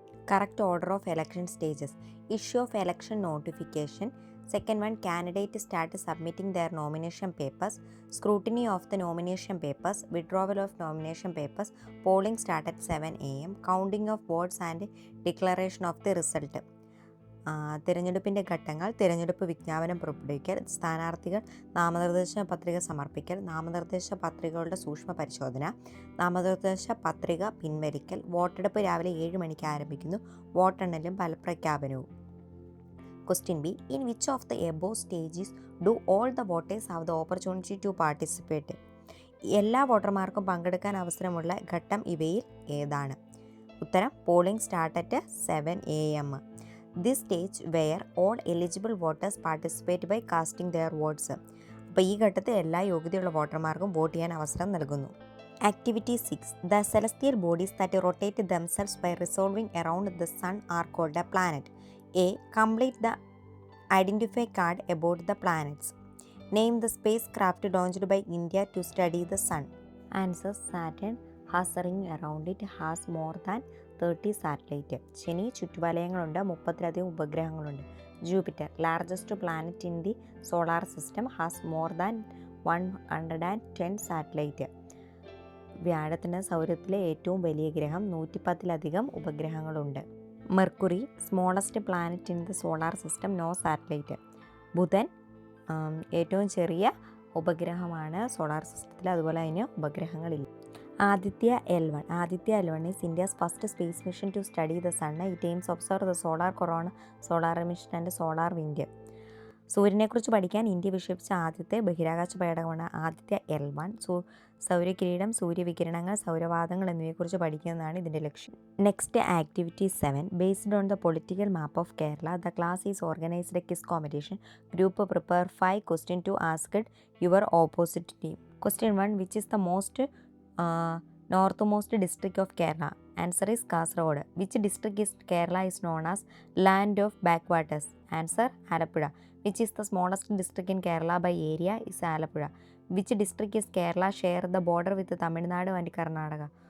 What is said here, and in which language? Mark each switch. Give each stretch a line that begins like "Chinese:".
English: Correct order of election stages. Issue of election notification. Second one, candidate start submitting their nomination papers. Scrutiny of the nomination papers. Withdrawal of nomination papers. Polling start at 7 a.m. Counting of votes and declaration of the result.
Malayalam: തിരഞ്ഞെടുപ്പിൻ്റെ ഘട്ടങ്ങൾ, തിരഞ്ഞെടുപ്പ് വിജ്ഞാപനം പുറപ്പെടുവിക്കൽ, സ്ഥാനാർത്ഥികൾ നാമനിർദ്ദേശ പത്രിക സമർപ്പിക്കൽ, നാമനിർദ്ദേശ പത്രികകളുടെ സൂക്ഷ്മ പരിശോധന, നാമനിർദ്ദേശ പത്രിക പിൻവലിക്കൽ. വോട്ടെടുപ്പ് രാവിലെ 7 മണിക്ക് ആരംഭിക്കുന്നു. വോട്ടെണ്ണലും ഫലപ്രഖ്യാപനവും. Question B.
English: In which of the above stages do all the voters have the opportunity to participate?
Malayalam: എല്ലാ വോട്ടർമാർക്കും പങ്കെടുക്കാൻ അവസരമുള്ള ഘട്ടം ഇവയിൽ ഏതാണ്?
English: ഉത്തരം polling start at 7 a.m. This stage where all eligible voters participate by casting their votes.
Malayalam: അപ്പോൾ ഈ ഘട്ടത്തിൽ എല്ലാ യോഗ്യതയുള്ള വോട്ടർമാർക്കും വോട്ട് ചെയ്യാൻ അവസരം നൽകുന്നു.
English: Activity 6. The celestial bodies that rotate themselves by revolving around the sun are called a planet. A. Complete the identify card about the planets. Name the spacecraft launched by India to study the sun. Answer. Saturn has a ring around it, has more than 30 satellites.
Malayalam: ശനി ചുറ്റുവലയങ്ങളുണ്ട്, 30ലധികം ഉപഗ്രഹങ്ങളുണ്ട്.
English: Jupiter, largest planet in the solar system, has more than 110 satellite.
Malayalam: വ്യാഴത്തിന് സൗരത്തിലെ ഏറ്റവും വലിയ ഗ്രഹം, 110ലധികം ഉപഗ്രഹങ്ങളുണ്ട്.
English: Mercury, smallest planet in the solar system, no satellite.
Malayalam: ബുധൻ ഏറ്റവും ചെറിയ ഉപഗ്രഹമാണ് solar സിസ്റ്റത്തിൽ, അതുപോലെ അതിന് ഉപഗ്രഹങ്ങളില്ല.
English: Aditya L1 is India's first space mission to study the sun. It aims to observe the solar corona, solar emission and solar wind.
Malayalam: സൂര്യനെക്കുറിച്ച് പഠിക്കാൻ India വിക്ഷേപിച്ച ആദ്യത്തെ ബഹിരാകാശ പേടകമാണ് Aditya L1. സൗരകിരീടം, സൂര്യവികിരണങ്ങൾ, സൗരവാതങ്ങൾ എന്നിവയെക്കുറിച്ച് പഠിക്കുന്നതാണ് ഇതിൻ്റെ ലക്ഷ്യം.
English: Next activity 7. Based on the political map of Kerala, the class is organised quiz competition. Group prepare 5 questions to ask your opposite team. Question 1. Which is the northmost district of Kerala? Answer is Kasaragod. Which district is Kerala is known as land of backwaters? Answer Alappuzha. Which is the smallest district in Kerala by area is Alappuzha. Which district is Kerala share the border with Tamil Nadu and Karnataka?